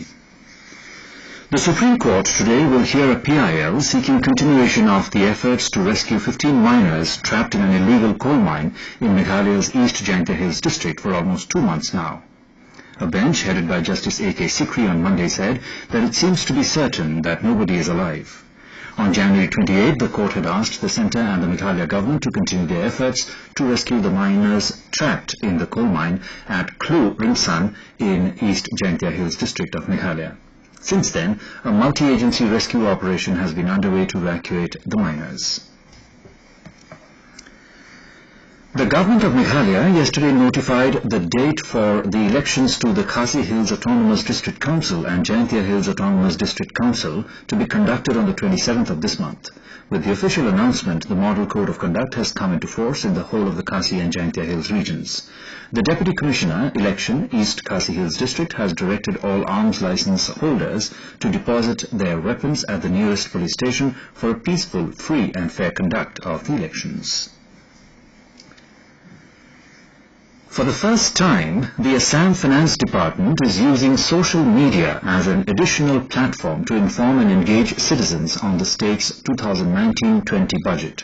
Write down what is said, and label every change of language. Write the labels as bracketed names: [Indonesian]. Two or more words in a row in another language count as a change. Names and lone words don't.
[English] The Supreme Court today will hear a PIL seeking continuation of the efforts to rescue 15 miners trapped in an illegal coal mine in Meghalaya's East Jaintia Hills district for almost 2 months now. A bench headed by Justice A.K. Sikri on Monday said that it seems to be certain that nobody is alive. On January 28, the court had asked the centre and the Meghalaya government to continue their efforts to rescue the miners trapped in the coal mine at Khlu Ringsan in East Jaintia Hills district of Meghalaya. Since then, a multi-agency rescue operation has been underway to evacuate the miners. The government of Meghalaya yesterday notified the date for the elections to the Khasi Hills Autonomous District Council and Jaintia Hills Autonomous District Council to be conducted on the 27th of this month. With the official announcement, the Model Code of Conduct has come into force in the whole of the Khasi and Jaintia Hills regions. The Deputy Commissioner, Election, East Khasi Hills District has directed all arms license holders to deposit their weapons at the nearest police station for a peaceful, free and fair conduct of the elections. For the first time, the Assam Finance Department is using social media as an additional platform to inform and engage citizens on the state's 2019-20 budget.